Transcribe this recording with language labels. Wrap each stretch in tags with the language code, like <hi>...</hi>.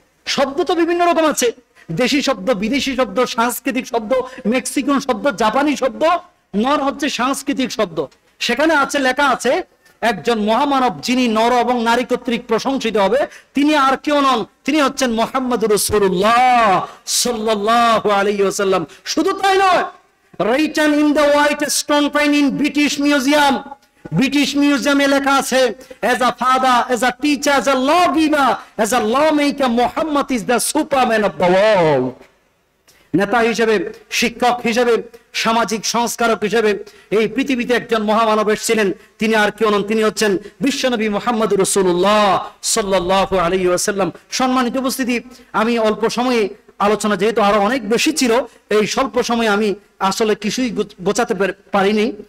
<bn>শব্দ তো বিভিন্ন রকম আছে, দেশি শব্দ, বিদেশি শব্দ, সাংস্কৃতিক শব্দ, মেক্সিকান শব্দ, জাপানি শব্দ। নর হচ্ছে সাংস্কৃতিক শব্দ। সেখানে আছে, লেখা আছে একজন মহামানব যিনি নর এবং নারী কর্তৃক প্রশংসিত হবে, তিনি আর কেউ নন, তিনি হচ্ছেন মুহাম্মদুর রাসূলুল্লাহ সাল্লাল্লাহু আলাইহি ওয়াসাল্লাম। শুধু তাই নয়,</bn> <en>written in the white stone pen in British Museum,</en> <bn>British মিউজিয়ামে লেখা আছে,</bn> <en>as a father, as a teacher, as a lawgiver, as a lawmaker, Muhammad is the superman of the world.</en> <bn>নেতা হিসেবে, শিক্ষক হিসেবে, সামাজিক সংস্কারক হিসেবে এই পৃথিবীতে একজন মহামানব এসেছিলেন, তিনি আর কেউ নন, তিনি হচ্ছেন বিশ্বনবী মুহাম্মদুর রাসূলুল্লাহ সাল্লাল্লাহু আলাইহি ওয়াসাল্লাম। সম্মানিত উপস্থিতি, আমি অল্প সময়ে আলোচনা যেহেতু আরো অনেক বেশি ছিল, এই স্বল্প সময়ে আমি আসলে কিছুই গোছাতে পারিনি।</bn>